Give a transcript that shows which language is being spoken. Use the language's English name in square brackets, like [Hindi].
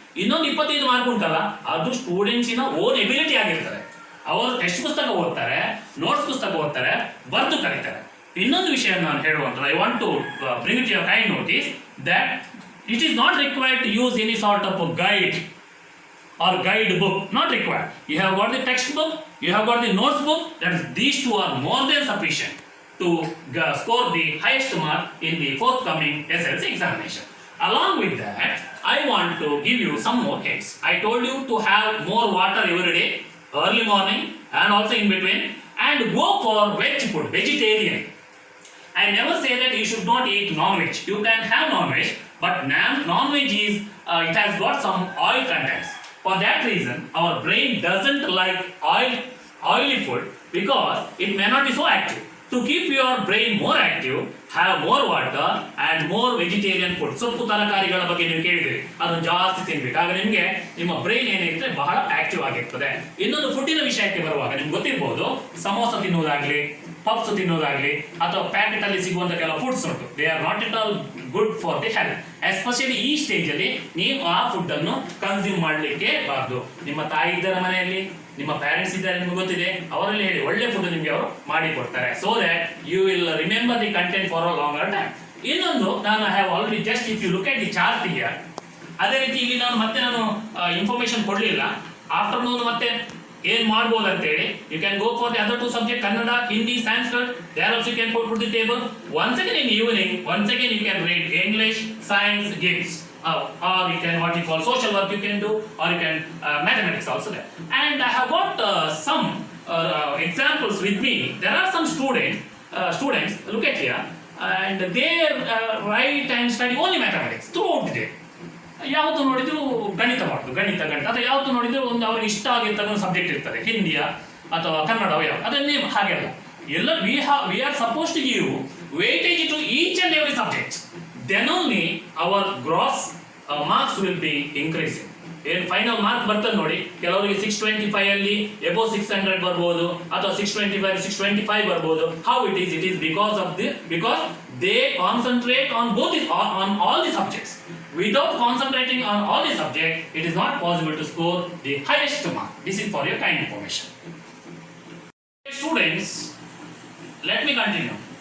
[Kannada] ಇನ್ನೊಂದು 25 ಮಾರ್ಕ್ ಉಂಟಲ್ಲ, ಅದು ಸ್ಟೂಡೆಂಟ್ಸಿನ ಓನ್ ಎಬಿಲಿಟಿ ಆಗಿರ್ತದೆ. ಅವರು ಟೆಕ್ಸ್ಟ್ ಪುಸ್ತಕ ಓದ್ತಾರೆ, ನೋಟ್ಸ್ ಪುಸ್ತಕ ಓದ್ತಾರೆ, ಬರೆದು ಕಲಿತಾರೆ. ಇನ್ನೊಂದು ವಿಷಯ ನಾನು ಹೇಳುವಂತ, [English] I want to bring it your kind notice that it is not required to use any sort of guide or guide book, not required. You have got the textbook, you have got the notes book. That is, these two are more than sufficient to score the highest mark in the forthcoming SLC examination. Along with that, I want to give you some more hints. I told you to have more water every day, early morning and also in between, and go for veg food, vegetarian. I never say that you should not eat non-veg. You can have non-veg, but non-veg is it has got some oil contents. For that reason, our brain doesn't like oily food because it may not be so active. To keep your brain more active, have more water and more vegetarian food. [Kannada] ಸೊಪ್ಪು ತರಕಾರಿಗಳ ಬಗ್ಗೆ ನೀವು ಕೇಳಿದ್ರಿ, ಅದನ್ನು ಜಾಸ್ತಿ ತಿನ್ಬೇಕು. ಆಗ ನಿಮಗೆ ನಿಮ್ಮ ಬ್ರೈನ್ ಏನಿರುತ್ತೆ ಬಹಳ ಆಕ್ಟಿವ್ ಆಗಿರ್ತದೆ. ಇನ್ನೊಂದು ಫುಡ್ಡಿನ ವಿಷಯಕ್ಕೆ ಬರುವಾಗ ನಿಮ್ಗೆ ಗೊತ್ತಿರ್ಬೋದು, ಸಮೋಸ ತಿನ್ನುವುದಾಗ್ಲಿ, ಪಪ್ಸ್ ತಿನ್ನೋದಾಗ್ಲಿ, ಅಥವಾ ಪ್ಯಾಕೆಟ್ ಅಲ್ಲಿ ಸಿಗುವಂತ ಕೆಲವು ಫುಡ್ಸ್ ಉಂಟು. [English] They are not it all good for the health. [Kannada] Especially ಈ ಸ್ಟೇಜ್ ಅಲ್ಲಿ ನೀವು ಆ ಫುಡ್ ಅನ್ನು ಕನ್ಸ್ಯೂಮ್ ಮಾಡಲಿಕ್ಕೆ ಬಾರ್ದು. ನಿಮ್ಮ ತಾಯಿ ಇದ್ದಾರೆ ಮನೆಯಲ್ಲಿ, ನಿಮ್ಮ ಪ್ಯಾರೆಂಟ್ಸ್ ಇದ್ದಾರೆ, ನಿಮ್ಗೆ ಗೊತ್ತಿದೆ, ಅವರಲ್ಲಿ ಹೇಳಿ ಒಳ್ಳೆ ಫುಡ್ ನಿಮ್ಗೆ ಅವರು ಮಾಡಿ ಕೊಡ್ತಾರೆ. [English] So that you will remember the content for a longer time. [Kannada] ಇನ್ನೊಂದು, ನಾನು [English] Have already just if you look at the chart here. [Kannada] ಅದೇ ರೀತಿ ಇಲ್ಲಿ ನಾನು ಇನ್ಫಾರ್ಮೇಶನ್ ಕೊಡ್ಲಿಲ್ಲ. ಆಫ್ಟರ್ನೂನ್ ಮತ್ತೆ ಏನ್ ಮಾಡ್ಬೋದು ಅಂತ ಹೇಳಿ, [English] you can go for the other 2 subjects, [Kannada] Kannada, Hindi, Sanskrit. [English] There also you can put the table. Once again in evening, once again you can read English, science, GIPS, or you can what you call social work you can do, or you can mathematics also there. And I have got some examples with me. There are some students, look at here, and they write and study only mathematics throughout the day. [Kannada] ಯಾವತ್ತು ನೋಡಿದ್ರು ಗಣಿತ ಮಾಡುದು, ಗಣಿತ ಅಥವಾ ಯಾವತ್ತು ನೋಡಿದ್ರು ಒಂದು ಅವ್ರಿಗೆ ಇಷ್ಟ ಆಗಿರ್ತಕ್ಕಂಥ ಸಬ್ಜೆಕ್ಟ್ ಇರ್ತದೆ, ಹಿಂದಿಯ ಅಥವಾ ಕನ್ನಡ, ಅದನ್ನೇ ಹಾಗೆಲ್ಲ ಎಲ್ಲ [English] we are supposed to give weightage to each and every subject. Then only our gross marks will be increasing. [Kannada] ಏನು ಫೈನಲ್ ಮಾರ್ಕ್ ಬರ್ತದೆ ನೋಡಿ, ಕೆಲವರಿಗೆ 625 ಅಲ್ಲಿ above 600 ಬರ್ಬೋದು, ಅಥವಾ 625 625 ಬರ್ಬೋದು. [English] How it is because they concentrate on on all the subjects. Without concentrating on all the subjects, it is not possible to score the highest mark. This is for your kind information. Students, let me continue.